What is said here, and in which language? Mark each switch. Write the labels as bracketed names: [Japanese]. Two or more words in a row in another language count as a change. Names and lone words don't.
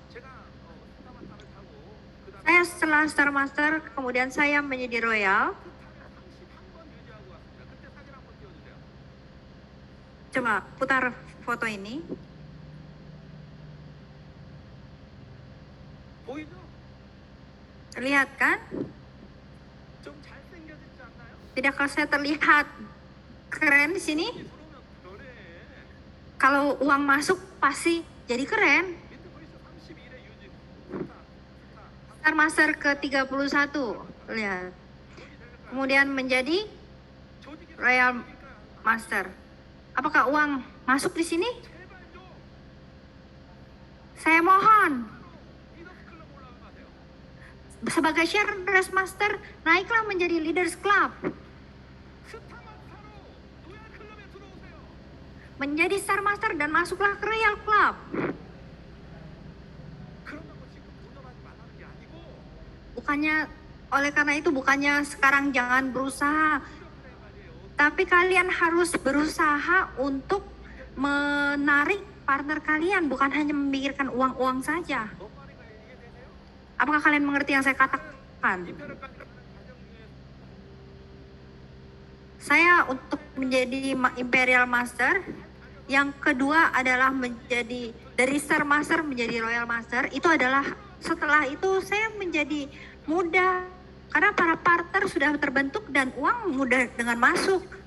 [Indonesian] Saya setelah Star Master, kemudian saya menjadi Royal. Coba putar foto ini. [Korean] 보이죠? [Indonesian] Terlihat kan? [Korean] 좀 잘생겨지지 않나요? [Indonesian] Tidakkah saya terlihat keren di sini? [Korean] 들어오면 변해. [Indonesian] Kalau uang masuk pasti jadi keren. [Korean] 밑에 보이죠? 31의 유지. [Indonesian] Star Master ke-31. Lihat. Kemudian menjadi [Korean] 조직이 [Indonesian] Royal Master. Apakah uang masuk di sini? [Korean] 제발 좀 [Indonesian] Saya mohon. [Korean] 리더스 클럽 올라가세요. [Indonesian] Sebagai Shareholders Master, naiklah menjadi Leaders Club. [Korean] 스타마스타로 로얄 클럽에 들어오세요. [Indonesian] Menjadi Star Master dan masuklah ke Royal Club. [Korean] 그런다고 지금 도전하지 말라는 게 아니고 [Indonesian] Bukannya, oleh karena itu bukannya sekarang jangan berusaha. [Korean] 그래 말이에요. [Indonesian] Tapi kalian harus berusaha untuk menarik partner kalian, bukan hanya memikirkan uang-uong saja. [Korean] 뭔 말인가 이해되세요? [Indonesian] Apakah kalian mengerti yang saya katakan? [Korean] 이별을 가는 과정 중에 [Indonesian] Saya untuk menjadi Imperial Master, yang kedua adalah menjadi dari Star Master menjadi Royal Master, itu adalah setelah itu saya menjadi mudah karena para partner sudah terbentuk dan uang mudah dengan masuk.